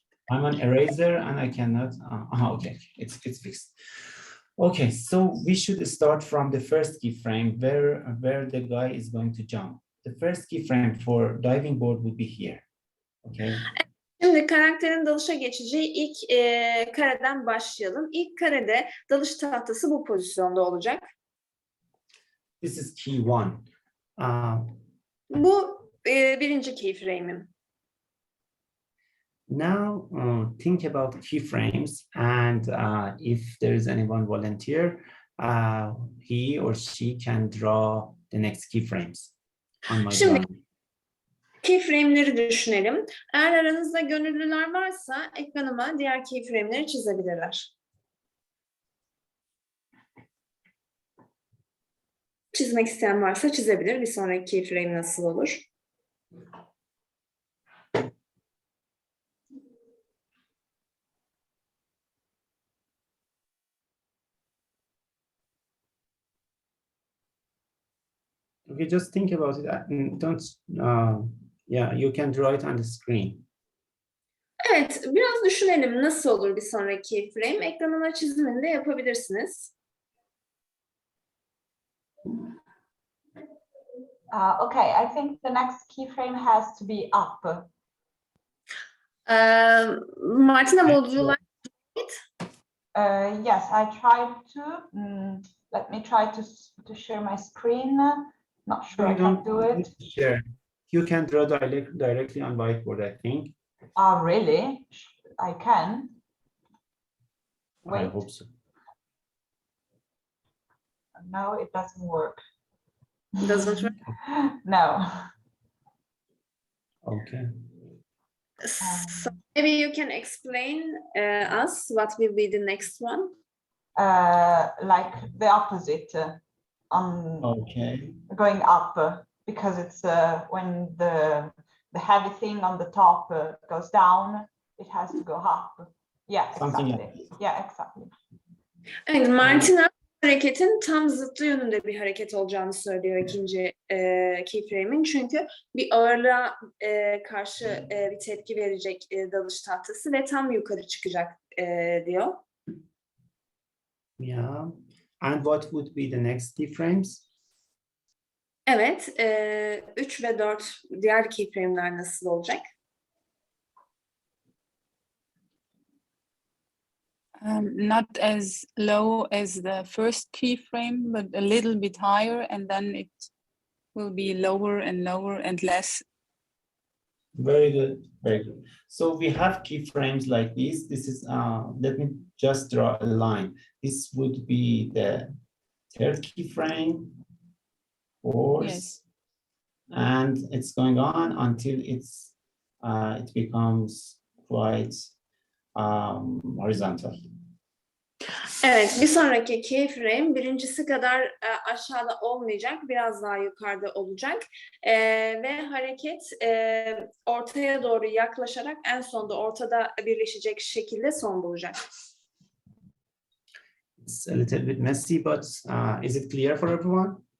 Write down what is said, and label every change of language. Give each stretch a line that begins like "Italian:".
English: I'm an eraser and I cannot. Okay, it's fixed. Okay, so we should start from the first keyframe where the guy is going to jump. The first keyframe for diving board would be here. Okay.
Turkish: Şimdi karakterin dalışa geçeceği ilk kareden başlayalım. İlk karede dalış tahtası bu pozisyonda olacak.
English: This is key one.
Turkish: Bu birinci keyframe'im.
English: Now think about keyframes, and if there is anyone volunteer, he or she can draw the next keyframes on my
Turkish: Şimdi
English: drawing.
Turkish: keyframe'leri düşünelim. Eğer aranızda gönüllüler varsa ekranıma diğer keyframe'leri çizebilirler. Çizmek isteyen varsa çizebilir. Bir sonraki keyframe nasıl olur?
English: Okay, just think about it. Don't, yeah, you can draw it on the screen.
Turkish: Evet, biraz düşünelim nasıl olur bir sonraki keyframe. Ekranıma çizimini de yapabilirsiniz.
English: Okay, I think the next keyframe has to be up. Martina, would you like Yes, I tried to. Let me try to share my screen. Not sure I can do it. Sure. You can draw directly on whiteboard, I think. Really? I can. I Wait. hope so. No, it doesn't work. Doesn't work. No. Okay. So maybe you can explain us what will be the next one. Like the opposite. Okay. Going up because it's when the heavy thing on the top goes down, it has to go up. Yeah, Something exactly. Yeah, exactly.
Turkish: Evet, Martina hareketin tam zıttı yönünde bir hareket olacağını söylüyor ikinci keyframe'in. Çünkü bir ağırlığa karşı bir tepki verecek dalış tahtası ve tam yukarı çıkacak diyor.
English: Yeah. And what would be the next keyframes?
Turkish: Evet, 3 ve 4 diğer keyframe'ler nasıl olacak?
English: Not as low as the first keyframe, but a little bit higher, and then it will be lower and lower and less. Very good, very good. So we have keyframes like this. This is, let me just draw a line. This would be the third keyframe, fourth, Yes. and it's going on until it's it becomes quite horizontal.
Turkish: Evet, bir sonraki keyframe birincisi kadar aşağıda olmayacak, biraz daha yukarıda olacak ve hareket ortaya doğru yaklaşarak en sonda ortada birleşecek şekilde son bulacak.
English: It's a little bit messy, but is it clear for everyone?